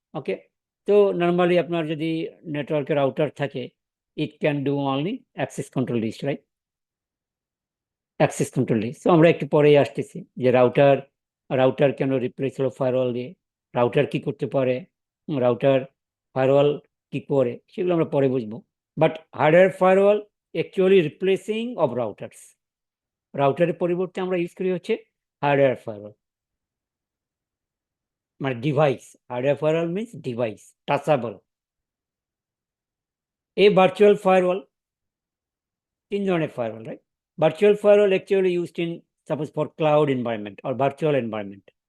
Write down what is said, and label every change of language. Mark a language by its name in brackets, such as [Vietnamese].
[English] Okay, so normally [Bangla] আপনার যদি নেটওয়ার্কে রাউটার থাকে, [English] it can do only access control list, right? [Bangla] Access control list. তো আমরা একটু পরেই আসতেছি যে রাউটার কেন রিপ্লেস হলো ফায়ারওয়াল দিয়ে, রাউটার কি করতে পারে, রাউটার ফায়ারওয়াল কি করে, সেগুলো আমরা পরে বুঝবো। But hardware firewall actually replacing of routers, রাউটারের পরিবর্তে আমরা ইউজ করি হচ্ছে হার্ডওয়্যার ফায়ারওয়াল, মানে device. Hardware firewall means device, টাচেবল। এই ভার্চুয়াল ফায়ারওয়াল, তিন ধরনের firewall, right? [English] Virtual firewall actually used in suppose for cloud environment or virtual environment.